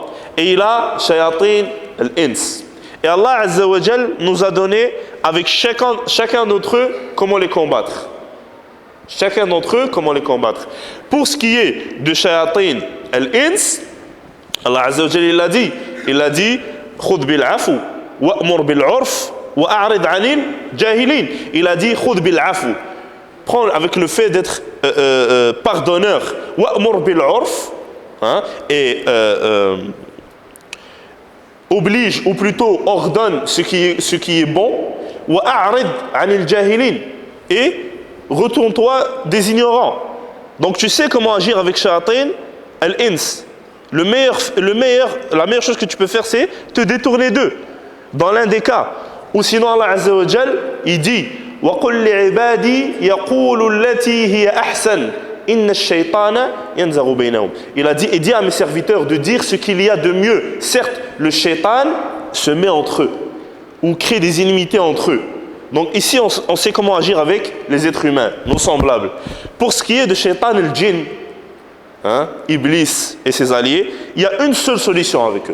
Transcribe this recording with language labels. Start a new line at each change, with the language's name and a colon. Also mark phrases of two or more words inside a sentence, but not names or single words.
French: Et il a
Arabic: شياطين الإنس.
French: Et
Arabic: الله عز وجل
French: nous a donné avec chacun d'entre eux comment les combattre. Chacun d'entre eux comment les combattre. Pour ce qui est de
Arabic: شياطين الإنس, الله عز وجل
French: il a dit
Arabic: خذ بالعفو وأمر بالعرف وأعرض عن الجاهلين.
French: Il a dit
Arabic: خذ بالعفو.
French: Prends avec le fait d'être pardonneur,
Arabic: وأمر بالعرف,
French: et oblige ou plutôt ordonne ce qui est bon,
Arabic: وأعرض عن الجاهلين,
French: et retourne-toi des ignorants. Donc tu sais comment agir avec
Arabic: شياطين الإنس.
French: La meilleure chose que tu peux faire, c'est te détourner d'eux. Dans l'un des cas. Ou sinon
Arabic: الله عز وجل,
French: il dit
Arabic: وَقُلْ لِعِبَادِي يَقُولُ الَّتِي هِيَ أَحْسَنُ إِنَّ الشَّيْطَانَ يَنْزَغُ بَيْنَهُم.
French: Il a dit, et dit à mes serviteurs de dire ce qu'il y a de mieux. Certes, le shaitan se met entre eux, ou crée des inimitiés entre eux. Donc ici, on sait comment agir avec les êtres humains, nos semblables. Pour ce qui est de
Arabic: شيطان الجن,
French: Iblis et ses alliés, il y a une seule solution avec eux.